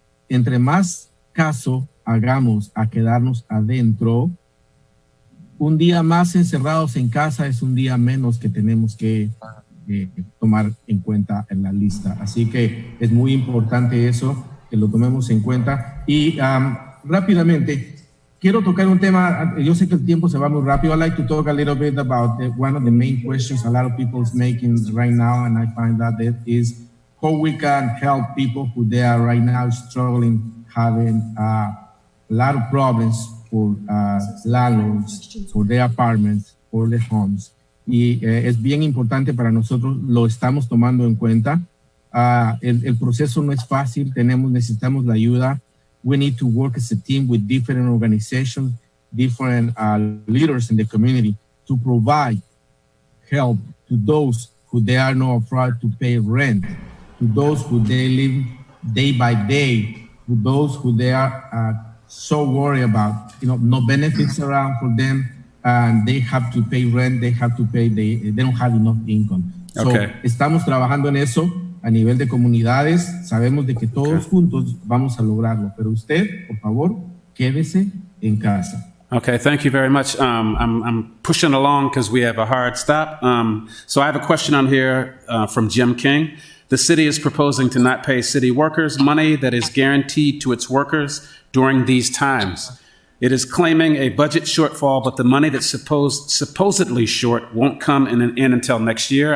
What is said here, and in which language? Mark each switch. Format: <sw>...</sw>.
<es>Entre más caso hagamos a quedarnos adentro, un día más encerrados en casa es un día menos que tenemos que tomar en cuenta en la lista. Así que es muy importante eso, que lo tomemos en cuenta. Y rápidamente, quiero tocar un tema. Yo sé que el tiempo se va muy rápido.</es> <en>I'd like to talk a little bit about one of the main questions a lot of people is making right now, and I find that is how we can help people who they are right now struggling, having a lot of problems for landlords, for their apartments, for their homes.</en> <es>Y es bien importante para nosotros, lo estamos tomando en cuenta. El proceso no es fácil, necesitamos la ayuda.</es> <en>We need to work as a team with different organizations, different leaders in the community to provide help to those who they are not afraid to pay rent, to those who they live day by day, to those who they are so worried about, no benefits around for them, and they have to pay rent, they don't have enough income. Okay.</en> <es>So, estamos trabajando en eso a nivel de comunidades. Sabemos de que todos juntos vamos a lograrlo, pero usted, por favor, quédese en casa.</es> <en>Okay, thank you very much. I'm pushing along because we have a hard stop. So I have a question on here from Jim King. The city is proposing to not pay city workers money that is guaranteed to its workers during these times. It is claiming a budget shortfall, but the money that's supposedly short won't come in until next year.</en>